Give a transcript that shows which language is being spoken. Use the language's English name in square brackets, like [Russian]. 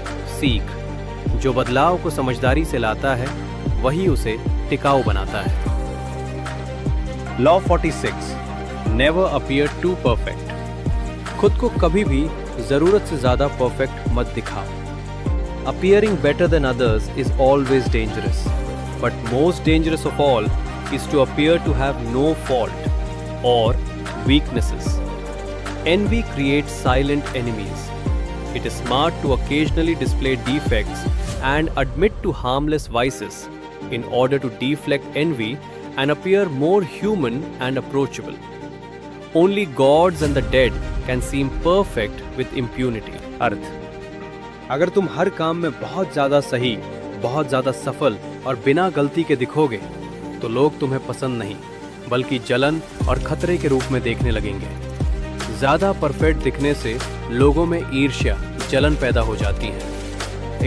[Hindi] सीख, जो बदलाव को समझदारी से लाता है वही उसे टिकाऊ बनाता है। [English] Law 46, never appear too perfect. [Hindi] खुद को कभी भी जरूरत से ज्यादा परफेक्ट मत दिखाओ। [English] Appearing better than others is always dangerous, but most dangerous of all is to appear to have no fault or weaknesses. Envy creates silent enemies. It is smart to occasionally display defects and admit to harmless vices in order to deflect envy and appear more human and approachable. Only gods and the dead can seem perfect with impunity. [Hindi] अर्थ, अगर तुम हर काम में बहुत ज्यादा सही, बहुत ज्यादा सफल और बिना गलती के दिखोगे तो लोग तुम्हें पसंद नहीं बल्कि जलन और खतरे के रूप में देखने लगेंगे। ज्यादा परफेक्ट दिखने से लोगों में ईर्ष्या, जलन पैदा हो जाती है।